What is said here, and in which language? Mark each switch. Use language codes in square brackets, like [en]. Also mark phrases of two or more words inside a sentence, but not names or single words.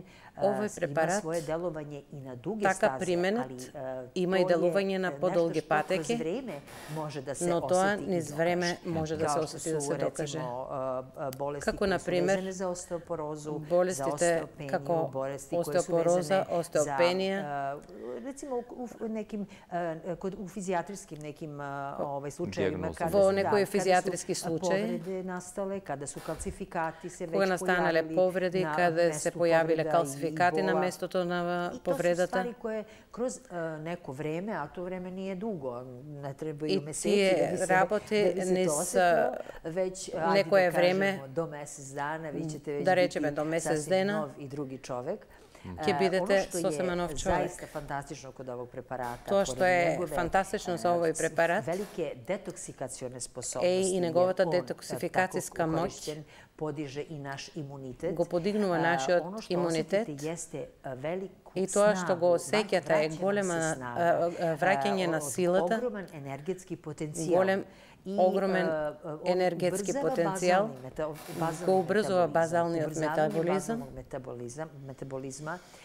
[mk] Овој препарат така применет има и делување на подолги патеки, но тоа низ време може да се осети да се докаже. Како например болестите како остеопороза, остеопенија, [sr] recimo u fizijatrijskim nekim slučajevima [mk] во некои физијатриски случаи [sr] kada su kalcifikati se već [mk] кога настанале повреди, каде се појавиле калцификати на местото на повредата. [sr] Stvari koje kroz neko vreme, a to vreme nije dugo, ne trebaju meseci da bi se osjetilo, već [mk] некое време, [sr] do mesec dana, vi ćete već [mk] да речеме до месец [sr] sasvim [mk] дена, [sr] nov i drugi čovek. [mk] ќе бидете сосема нов човек. Тоа што е фантастично за овој препарат е и неговата детоксификацијска моќ, го подигнува нашиот имунитет и тоа што го осеќате е голема враќање на силата, голем огромен енергетски потенцијал, го убрзува базалниот метаболизма,